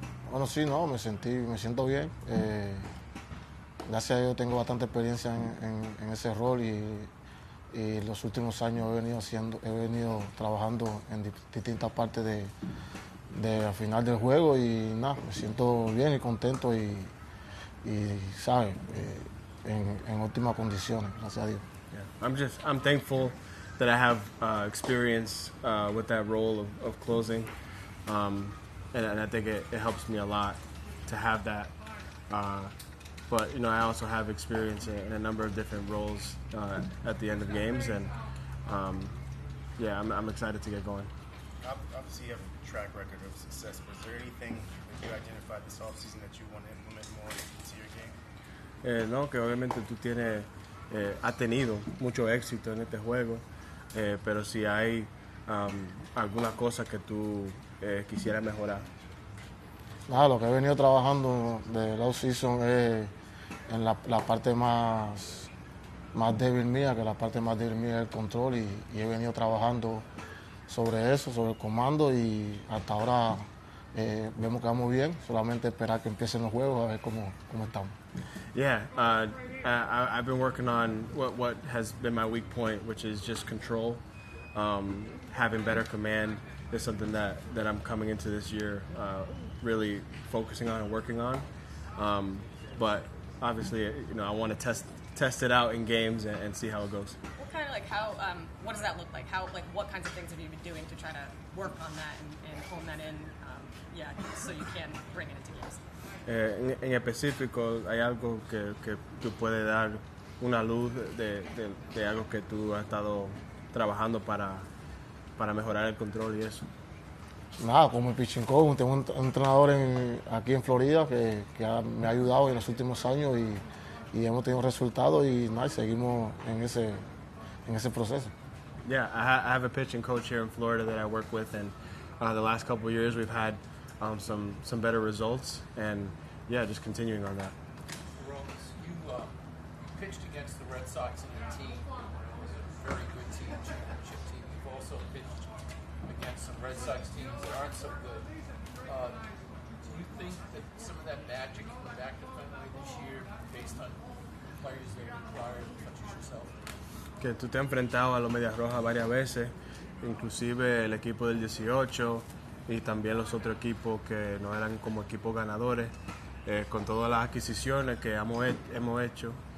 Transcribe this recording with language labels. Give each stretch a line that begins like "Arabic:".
Spanish: Bueno, sí, no, me siento bien. Gracias a Dios tengo bastante experiencia en ese rol y los últimos años he venido trabajando en distintas partes de la final del juego y nada, me siento bien y contento y ¿sabes? En óptimas condiciones, gracias a Dios.
English: Yeah. I'm thankful that I have experience with that role of closing, and I think it helps me a lot to have that. But I also have experience in a number of different roles at the end of games, and yeah, I'm excited to get going. Obviously, you have a track record of success, but is there anything that you identified this offseason that you want to implement more into your game?
Spanish: No, que obviamente tú tienes, has tenido mucho éxito en este juego, pero si hay algunas cosas que tú quisieras mejorar. Nada, lo que he venido trabajando de la off-season es en la parte más débil mía, que la parte más débil mía es el control y he venido trabajando sobre eso, sobre el comando y hasta ahora vemos que vamos bien, solamente esperar que empiecen los juegos a ver cómo estamos.
English: Yeah, I've been working on what has been my weak point, which is just control. Having better command is something that I'm coming into this year really focusing on and working on. But obviously, I want to test it out in games and see how it goes. What kind of what does that look like? What kinds of things have you been doing to try to work on that and hone that in, so you can bring it into games?
Spanish: En específico, ¿hay algo que tú puedes dar una luz de algo que tú has estado trabajando para mejorar el control y eso? Nada, como el pitching coach, tengo un entrenador aquí en Florida que me ha ayudado en los últimos años y hemos tenido resultados y nada, seguimos en ese proceso.
English: Yeah, I have a pitching coach here in Florida that I work with, and the last couple of years we've had some better results, and yeah, just continuing on that. Aroldis, you pitched against the Red Sox in your team. It was a very good team, championship team. You've also pitched against some Red Sox teams that aren't so good. Do you think that some of that magic can come back to Fenway this year based on players that are prior, such as yourself?
Spanish: Que tú te has enfrentado a los Medias Rojas varias veces, inclusive el equipo del 18 y también los otros equipos que no eran como equipos ganadores, con todas las adquisiciones que hemos hecho.